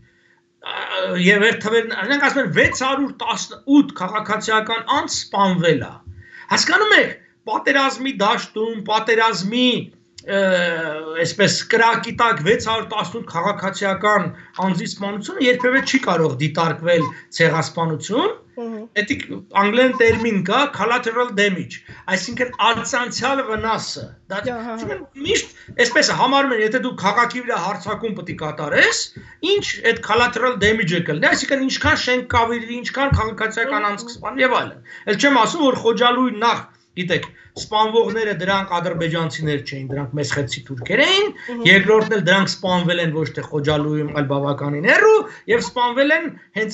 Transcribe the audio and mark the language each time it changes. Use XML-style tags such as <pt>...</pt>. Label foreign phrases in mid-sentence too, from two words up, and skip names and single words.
<hy>եւ այդ թվերն, նրանք ասում են 618 քաղաքացիական անձ սպանվել է, հասկանում եք, պատերազմի դաշտում, պատերազմի այսպես կրակի տակ 618 քաղաքացիական անձի սպանությունը երբևէ չի կարող դիտարկվել ցեղասպանություն, դա անգլերեն տերմին կա</hy> <en>collateral damage,</en> <hy>այսինքն արձանցյալ վնասը, դա միշտ այսպես համարում են, եթե դու քաղաքի վրա հարձակում պետք է կատարես, ինչ այդ</hy> <en>collateral damage-</en> <hy>ը կլինի, այսինքն ինչքան շենք կավիրվի, ինչքան քաղաքացիական անձ կսպանի եւ այլն։ Էլ չեմ ասում, որ Խոջալույի նախ Գիտեք, սպանվողները դրանք ադրբեջանցիներ չէին, դրանք մեսխեցի թուրքեր էին, երկրորդն էլ դրանք սպանվել են ոչ թե Խոջալույում, այլ բավականին հեռու եւ սպանվել են հենց</hy>